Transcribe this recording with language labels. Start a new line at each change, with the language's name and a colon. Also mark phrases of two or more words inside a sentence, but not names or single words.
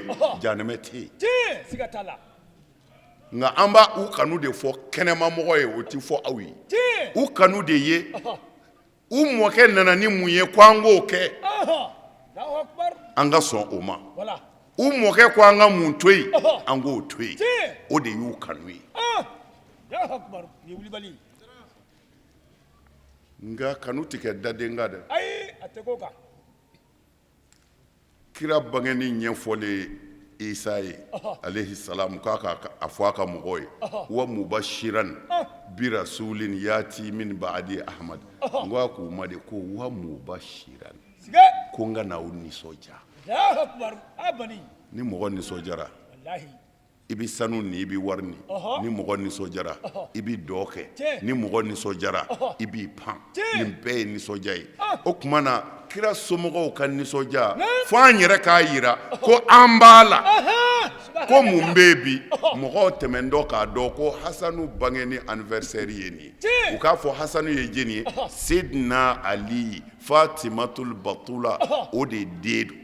Bambara: jahanɛmɛ tɛ yen nka an b'a u kanu de fɔ kɛnɛmamɔgɔ ye o tɛ fɔ aw ye u kanu de ye u mɔkɛ nana ni mun ye ko an k'o kɛ an ka sɔn o ma u mɔkɛ ko an ka mun to yen an k'o to yen o de y'u kanu ye
Arabic: الله أكبر
Bambara: ye wulibali nka kanu tɛ kɛ daden kan dɛ ayi a tɛ ko kan kira bangeni ɲɛfɔlen Isa ye
Arabic: عليه السلام
Bambara: k'a ka a fɔ a ka mɔgɔw ye
Arabic: ومبشرا برسول يأتي من بعد أحمد
Bambara: n ko a k'u ma de ko
Arabic: ومبشرا
Bambara: ko n ka n'aw nisɔndiya
Arabic: الله أكبر
Bambara: abani ni mɔgɔ nisɔndiyara wallahi i bɛ sanu ni i bɛ wari ni ni mɔgɔ nisɔndiyara i bɛ dɔ kɛ ni mɔgɔ nisɔndiyara i b'i pan nin bɛɛ ye nisɔndiya ye o tuma na kira somɔgɔw ka nisɔndiya fo an yɛrɛ k'a yira ko an b'a la ko mun bɛ yen bi mɔgɔw tɛmɛntɔ k'a dɔn ko Hasanu bangeni anniversaire ye nin ye u k'a fɔ Hasanu ye jeni ye Seydina Ali Fatimatul Batula o de den don